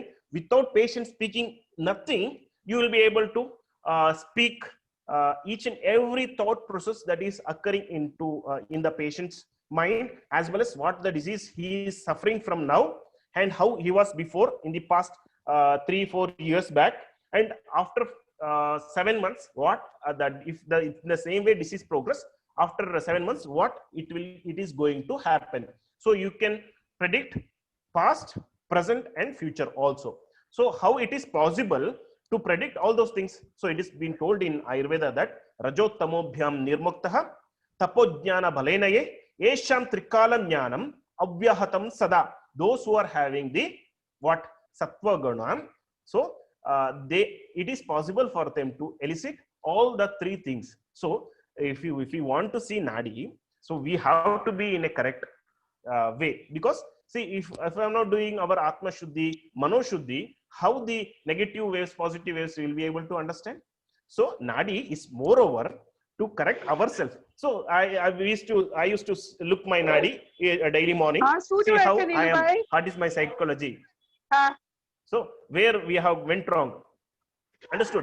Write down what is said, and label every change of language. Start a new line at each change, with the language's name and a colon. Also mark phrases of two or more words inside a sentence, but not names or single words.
English: Without patient speaking nothing, you will be able to speak each and every thought process that is occurring in the patient's mind, as well as what the disease he is suffering from now and how he was before in the past 3-4 years back, and after 7 months, what that if in the same way disease progress, after 7 months, what it is going to happen. So you can predict past, present, and future also. So how it is possible to predict all those things? So it is been told in Ayurveda that
Sanskrit: rajottamobhyam nirmuktaha tapojnana bhalenaye esham trikala jnanam avyahatam sada.
English: Those who are having the what
Sanskrit: sattva guna,
English: so it is possible for them to elicit all the 3 things. So if you want to see nadi, so we have to be in a correct way, because see, if I'm not doing our
Sanskrit: atma shuddhi, mano shuddhi,
English: how the negative waves, positive waves will be able to understand? So nadi is moreover to correct ourselves. So I used to look my nadi daily morning, see how I am, what is my psychology. So where we have went wrong, understood?